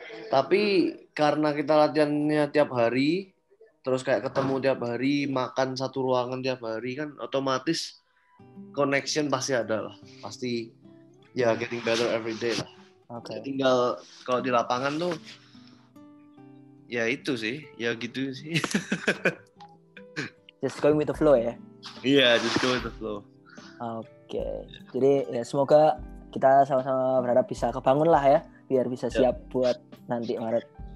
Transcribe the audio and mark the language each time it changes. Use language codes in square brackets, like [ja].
[id] Tapi karena kita latihannya tiap hari, terus kayak ketemu tiap hari, makan satu ruangan tiap hari, kan otomatis connection pasti ada lah. Pasti ya [en] getting better every day [id] lah. Okay. Tinggal kalau di lapangan tuh ya itu sih, ya gitu sih. [en] Just going with the flow ya? Iya, just go with the flow. Oke. [id] Jadi ya semoga kita sama-sama berharap bisa kebangun lah ya, biar bisa siap buat nanti Maret.